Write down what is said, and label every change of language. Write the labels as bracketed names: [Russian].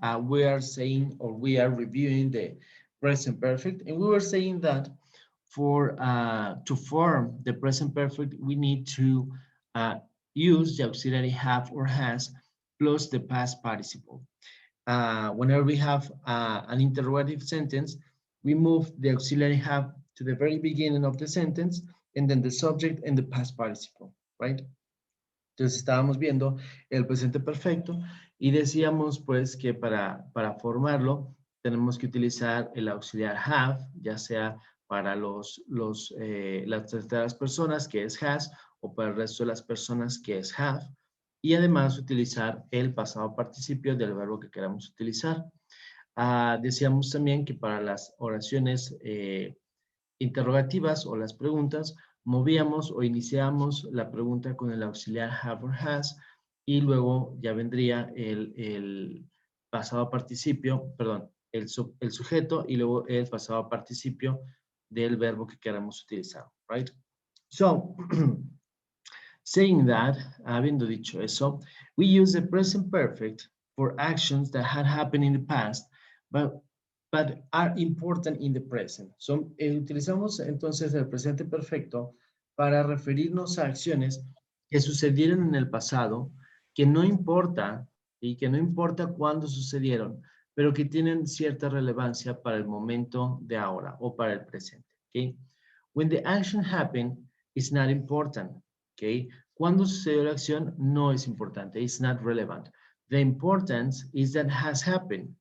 [English] We are saying, or we are reviewing the present perfect, and we were saying that for to form the present perfect, we need to uh, use the auxiliary have or has plus the past participle. Whenever we have an interrogative sentence, we move the auxiliary have to the very beginning of the sentence, and then the subject and the past participle, right? [Spanish] Entonces estábamos viendo el presente perfecto y decíamos pues que para formarlo tenemos que utilizar el auxiliar have, ya sea para las terceras personas que es has o para el resto de las personas que es have y además utilizar el pasado participio del verbo que queramos utilizar. Decíamos también que para las oraciones interrogativas o las preguntas, movíamos o iniciamos la pregunta con el auxiliar have or has y luego ya vendría el pasado participio, perdón, el sujeto y luego el pasado participio del verbo que queramos utilizar, right? [English] So, saying that, [Spanish] habiendo dicho eso, [English] we use the present perfect for actions that had happened in the past, but, but are important in the present. [Spanish] Utilizamos entonces el presente perfecto para referirnos a acciones que sucedieron en el pasado, que no importa y que no importa cuándo sucedieron, pero que tienen cierta relevancia para el momento de ahora o para el presente. [English] Okay? When the action happened, it's not important. Okay? [Spanish] Cuando sucedió la acción no es importante, [English] it's not relevant. The importance is that has happened.